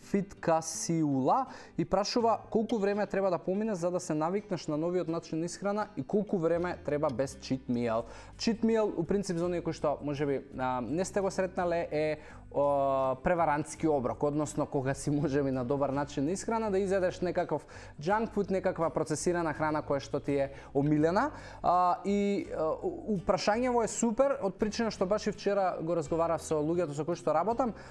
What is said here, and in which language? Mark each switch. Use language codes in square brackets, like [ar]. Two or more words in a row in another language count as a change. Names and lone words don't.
[mk] Fit ка сиула и прашува колку време треба да помине за да се навикнеш на новиот начин на исхрана и колку време треба без [en] cheat meal. Cheat meal, [mk] у принцип, за оние кои што можеби не сте го сретнале, е преварантски оброк, односно кога си можеби на добар начин на исхрана да изедеш некаков [en] junk food, [mk] некаква процесирана храна која што ти е омилена. И прашањево е супер, од причина што баш и вчера го разговарав со луѓето со кои што работам.